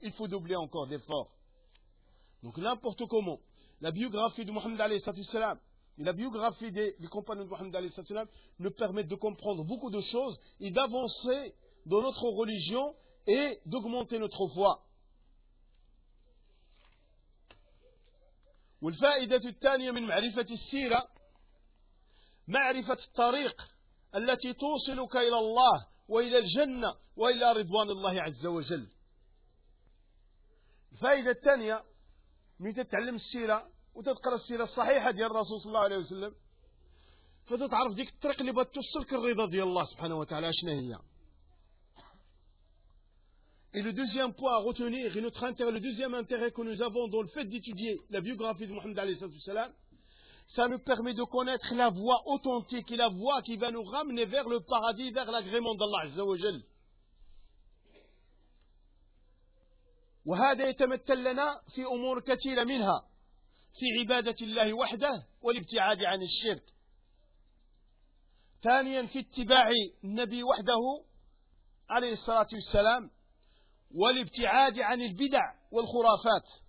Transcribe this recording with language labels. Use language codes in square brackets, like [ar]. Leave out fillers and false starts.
[fr] Il faut doubler encore d'efforts. Donc n'importe comment, la biographie de Mohammed alayhi salatu wassalam et la biographie des compagnons de Mohammed alayhi salatu wassalam nous permettent de comprendre beaucoup de choses et d'avancer dans notre religion et d'augmenter notre foi. [ar] والفائدة الثانية من معرفة السيرة معرفة الطريق التي توصلك إلى الله وإلى الجنة وإلى رضوان الله عز وجل. الفائدة الثانية من تتعلم السيرة وتقرأ السيرة الصحيحة ديال الرسول صلى الله عليه وسلم فتتعرف ديك الطريق اللي بتوصلك الرضا ديال الله سبحانه وتعالى شنو هي. [fr] Et le deuxième point à retenir, et notre intérêt, le deuxième intérêt que nous avons dans le fait d'étudier la biographie de Mohammed alayhi salatu wassalam, ça nous permet de connaître la voie authentique et la voie qui va nous ramener vers le paradis, vers l'agrément d'Allah Azza wa Jal. [ar] وهذا يتمثل لنا في أمور كثيرة منها في عبادة الله وحده والابتعاد عن الشرك. ثانيا في اتباع النبي وحده عليه الصلاة والسلام والابتعاد عن البدع والخرافات.